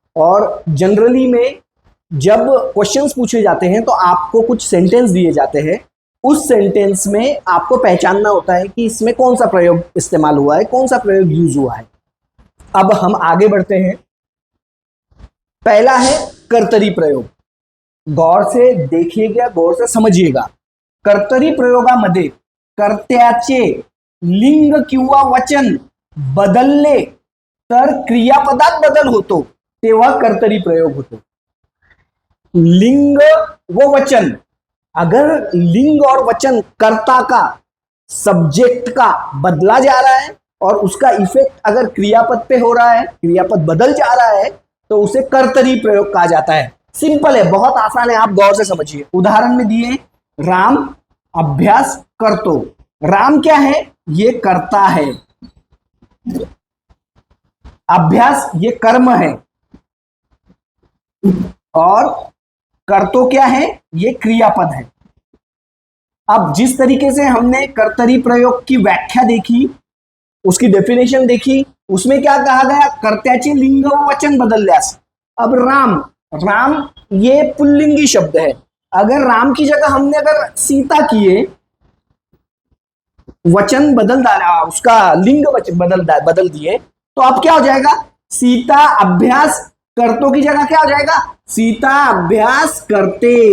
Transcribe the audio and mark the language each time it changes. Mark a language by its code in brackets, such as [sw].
[hi] और जनरली में जब क्वेश्चंस पूछे जाते हैं तो आपको कुछ सेंटेंस दिए जाते हैं, उस सेंटेंस में आपको पहचानना होता है कि इसमें कौन सा प्रयोग इस्तेमाल हुआ है, कौन सा प्रयोग यूज हुआ है। अब हम आगे बढ़ते हैं। पहला है कर्तरी प्रयोग। गौर से देखिएगा, गौर से समझिएगा। [mr] कर्तरी प्रयोगामध्ये कर्त्याचे लिंग किंवा वचन बदलले तर क्रियापदात बदल होतो, तेव्हा कर्तरी प्रयोग होतो। [hi] लिंग व वचन, अगर लिंग और वचन कर्ता का, सब्जेक्ट का बदला जा रहा है और उसका इफेक्ट अगर क्रियापद पे हो रहा है, क्रियापद बदल जा रहा है, तो उसे कर्तरी प्रयोग कहा जाता है। सिंपल है, बहुत आसान है, आप गौर से समझिए। उदाहरण में दिए, [mr] राम अभ्यास करतो। [hi] राम क्या है? ये कर्ता है। अभ्यास ये कर्म है और कर्तो क्या है? ये क्रियापद है। अब जिस तरीके से हमने कर्तरी प्रयोग की व्याख्या देखी, उसकी डेफिनेशन देखी, उसमें क्या कहा गया? [mr] कर्त्याचे लिंग व वचन बदलल्यास। [hi] अब राम, राम ये पुल्लिंगी शब्द है। अगर राम की जगह हमने अगर सीता किए, वचन बदल डाला, उसका लिंग वचन बदल दिए, तो अब क्या हो जाएगा? [mr] सीता अभ्यास करतो [hi] की जगह क्या हो जाएगा? [mr] सीता अभ्यास करते।